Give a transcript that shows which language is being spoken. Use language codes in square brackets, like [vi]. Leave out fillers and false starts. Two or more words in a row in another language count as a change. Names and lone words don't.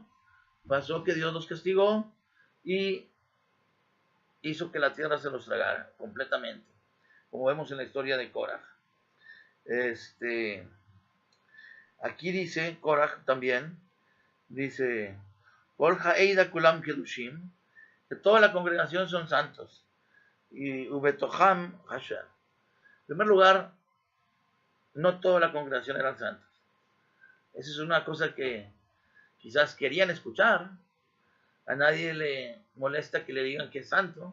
[es] Pasó que Dios los castigó y hizo que la tierra se los tragara completamente, como vemos en la historia de Korah. Aquí dice, Korah también, dice, [he] כל העדה כלם קדשים, [es] que toda la congregación son santos, y [he] ובתוכם השם. [es] En primer lugar, no toda la congregación eran santos. Esa es una cosa que quizás querían escuchar. A nadie le molesta que le digan que es santo.